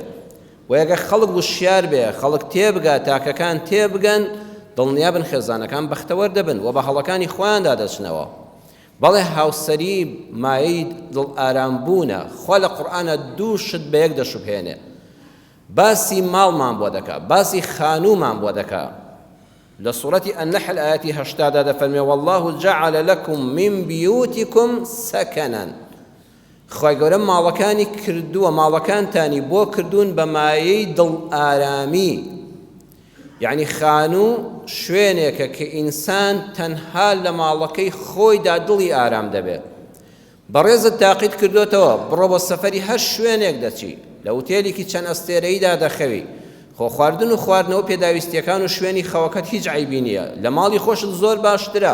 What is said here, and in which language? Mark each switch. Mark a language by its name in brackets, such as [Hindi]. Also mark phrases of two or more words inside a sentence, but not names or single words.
[Central Kurdish] و ئەگە خەڵک وشیار بێ، خەڵک تێبگا، تاکەکان تێبگەن، دڵنیا بن خێزانەکان بەختەوەر دەبن و بە هەڵەکانی خۆیاندا دەچنەوە. بەڵێ هاوسەری مایەی دڵ ئارامبوونە. خوا لە قورئانە دوو شت بە یەک دەشوبهێنێ، باسی ماڵمان بۆ دەکا، باسی خانوومان بۆ دەکا. لە سوورەتی ئەنەحل ئاەتی 80 دەفەرمێ [Arabic] والله جعل لكم من بيوتكم سكنا. [Central Kurdish] خوای گەورە ماڵەکانی کردووە، ماڵەکانتانی بۆ کردوون بە مایەی دڵ ئارامی، یعنی خانوو شوێنێکە کە ئینسان تەنها لە ماڵەکەی خۆیدا دڵی ئارام دەبێت. بەڕێزت تاقید کردوتەوە بڕۆ بۆ سەفەری هەر شوێنێک دەچی، لە وتێلێکی چەند ئەستێرەیدا دەخەوی، خۆ خواردن و خواردنەوە پێداویستیەکان و شوێنی خەوەکەت هیچ عیبی نییە، لە ماڵی خۆشت زۆر باشترە.